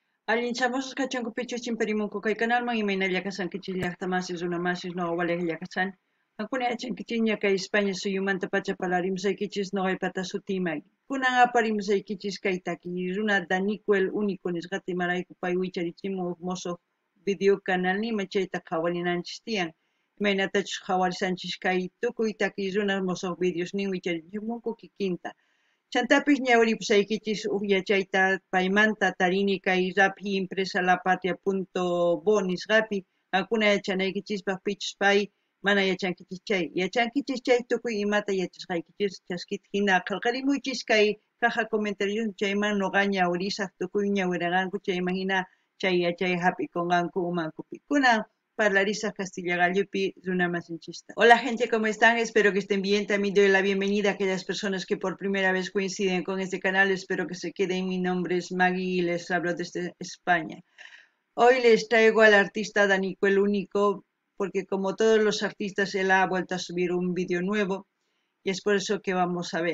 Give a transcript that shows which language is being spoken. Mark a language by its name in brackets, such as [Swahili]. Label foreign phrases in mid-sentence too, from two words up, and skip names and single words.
[Quechua] Allin chamos kachanku pichu chimparimunku kay canalman imaynalla kasankichis llaqtamasis runamasis noqawalej llaqasan. Hankuna yachankichiña kay España suyumanta pacha palarimsaykichis noqaypata sutimay. Kunan aparimsaykichis kay taki runa Danico el único nisqata imarayku pay wicharichimun mosoq video canal nima chayta qhawarinanchis tiyan. Imaynatachus qhawarisanchis kay tukuy taki runa mosoq videos nin wicharichimunku kikinta. Chantapis ñawripusaykichis yachayta paymanta tarini kay rapi impresa lapatria.bo nisqapi hankuna yachanaykichispaq pichus pay mana yachankichis chay tukuy imata yachasqaykichis chaskita hina qillqarimuychis kay [Spanish] caja comentarios [Quechua] chayman noqa ñawrisaq tukuy ñawiraqanku chayman hina chay yachay hap'ikunqanku umankupi kunan parlarisaq Castilla gallupi runamasinchista. [Spanish] Hola gente, ¿cómo están? Espero que estén bien. También doy la bienvenida a aquellas personas que por primera vez coinciden con este canal. Espero que se queden. Mi nombre es Maggie y les hablo desde España. Hoy les traigo al artista Danico el Único, porque como todos los artistas, él ha vuelto a subir un vídeo nuevo y es por eso que vamos a ver.